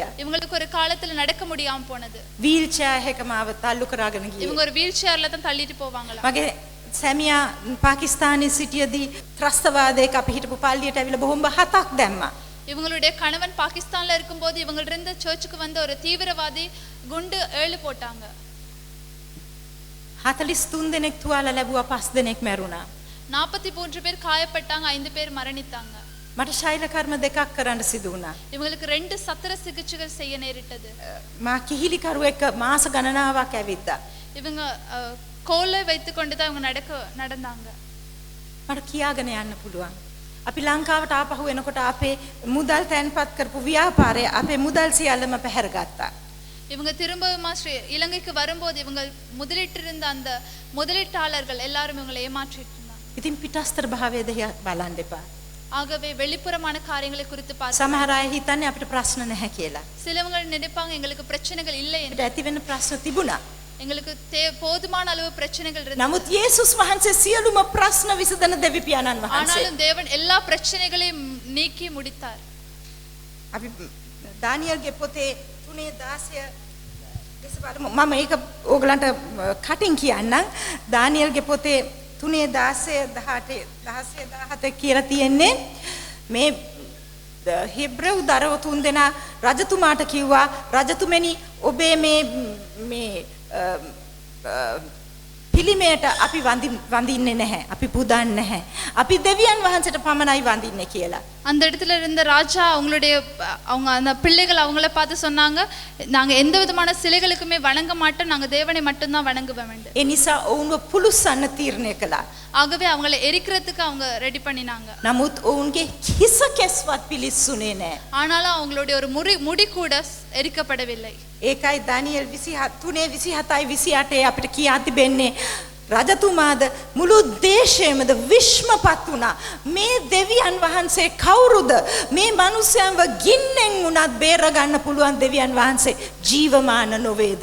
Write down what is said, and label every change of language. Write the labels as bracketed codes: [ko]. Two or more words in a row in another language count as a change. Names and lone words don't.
[ta] இவங்களுக்கு ஒரு காலத்துல நடக்க முடியாம போனது. [si] වීල් චෙයාර් එක මාව තල්ලු කරගෙන ගියේ. [ta] இவங்க ஒரு வீல் சேர்ல தான் தள்ளிட்டு போவாங்களா. [si] මගේ සැමියා පාකිස්තානයේ සිටියදී ත්‍රස්තවාදයක අපි හිටපු පල්ලියට ඇවිල්ලා බොම්බ 7ක් දැම්මා. [ta] இவங்களுடைய கணவன் பாகிஸ்தான்ல இருக்கும்போது இவங்க இருந்த சர்ச்சுக்கு வந்த ஒரு தீவிரவாதி குண்டு 7 போட்டாங்க. [si] 43 දෙනෙක් තුවාල ලැබුවා 5 දෙනෙක් මැරුණා. [ta] 43 பேர் காயப்பட்டாங்க, 5 பேர் மரணித்தாங்க. [si] මට ශෛල කර්ම දෙකක් කරන්න සිදු වුණා. [ta] இவங்களுக்கு 2 சத்திர சிகிச்சைகள் செய்ய நேரிட்டது. [si] මා කිහිලි කරුවෙක් මාස ගණනාවක් ඇවිද්දා. [ta] இவங்க கோலை வைத்து கொண்டு தான் இவங்க நடந்தாங்க. [si] මට කියාගෙන යන්න පුළුවන්. අපි ලංකාවට ආපහු එනකොට අපේ මුදල් තැන්පත් කරපු ව්‍යාපාරය අපේ මුදල් සියල්ලම පැහැරගත්තා. [ta] இவங்க திரும்பவும் இலங்கைக்கு வரும்போது இவங்க முதலீட்டிருந்த அந்த முதலீட்டாளர்கள் எல்லாரும் இவங்களை ஏமாற்றிட்டு இருந்தாங்க. [si] ඉතින් පිටස්තර භාවය දෙහිය බලන්න එපා. [ta] ஆகவே வெளிப்புறமான காரியங்களை குறித்து பார்த்து [si] සමහර අය හිතන්නේ අපිට ප්‍රශ්න නැහැ කියලා. [ta] சிலவங்க நினைப்பாங்க எங்களுக்கு பிரச்சனைகள் இல்லை [si] අපිට [ta] என்று. [si] ඇති වෙන ප්‍රශ්න තිබුණා. [ta] எங்களுக்கு போதுமான அளவு பிரச்சனைகள் இருந்தது. [si] නමුත් යේසුස් වහන්සේ සියලුම ප්‍රශ්න විසඳන දෙවි පියාණන් වහන්සේ. [ta] ஆனாலும் தேவன் எல்லா பிரச்சனைகளையும் நீக்கி முடித்தார். [si] අපි දානියල්ගේ පොතේ 3:16 දෙස බලමු. මම ඒක ඕගලන්ට කටින් කියන්නම්. දානියල්ගේ පොතේ 3:16 කියලා තියෙන්නේ මේ හිබ්‍රෙව් දරව තුන් දෙනා රජතුමාට කිව්වා රජතුමනි ඔබේ මේ පිළිමයට අපි වඳින්නේ නැහැ. අපි පුදන්නේ නැහැ. අපි දෙවියන් වහන්සේට පමණයි වඳින්නේ කියලා. [ta] அந்த இடத்துல இருந்த ராஜா அவங்க அந்த பிள்ளைகள் அவங்கள பார்த்து சொன்னாங்க, நாங்க எந்த விதமான சிலைகளுக்குமே வணங்க மாட்டோம், நாங்க தேவனை மட்டும்தான் வணங்குவோம் என்று. [si] ඒ නිසා ඔවුන්ව පුළුස්සන්න තීරණය කළා. [ta] ஆகவே அவங்களை எரிக்கிறதுக்கு அவங்க ரெடி பண்ணினாங்க. [si] නමුත් ඔවුන්ගේ හිස කෙස්වත් පිලිස්සුනේ නැහැ. [ta] ஆனாலும் அவங்களுடைய ஒரு முடி கூட எரிக்கப்படவில்லை. [si] ඒකයි දානියෙල් 3:27-28 අපිට කියා තිබෙන්නේ රජතුමාද මුළු දේශයමද විශ්මපත් වුණා. මේ දෙවියන් වහන්සේ කවුරුද? මේ මිනිස්යන්ව ගින්නෙන් උනත් බේර ගන්න පුළුවන් දෙවියන් වහන්සේ ජීවමාන නොවේද?